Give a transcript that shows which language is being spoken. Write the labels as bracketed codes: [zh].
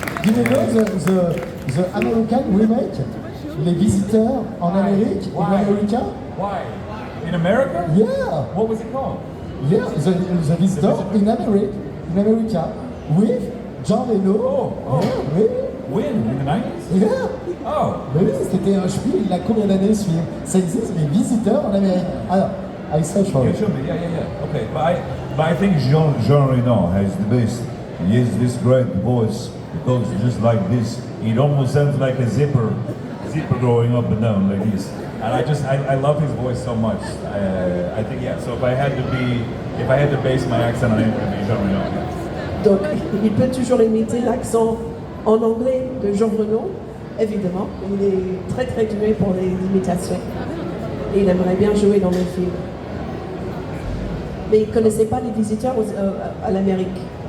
[en] Do you know the American remake? [fr] Les visiteurs en Amérique, [en] in America? Why? In America? Yeah. What was it called? Yeah, the visitor in America with Jean Reno. Oh. Yeah, [fr] oui. [en] When? In the 90s? Yeah. Oh. [fr] Oui, c'était un spiel, il a combien d'années ce film? Ça existe, les visiteurs en Amérique. [en] Alors, I search for You it. should be. Yeah. Okay, but I think Jean Reno has the best. He has this great voice. It goes just like this. It almost sounds like a zipper going up and down like this. And I love his voice so much. I think so if I had to base my accent on it, it would be Jean Reno. [fr] Donc il peut toujours imiter l'accent en anglais de Jean Reno, évidemment. Il est très très doué pour les imitations. Et il aimerait bien jouer dans mes films. Mais il ne connaissait pas les visiteurs à l'Amérique.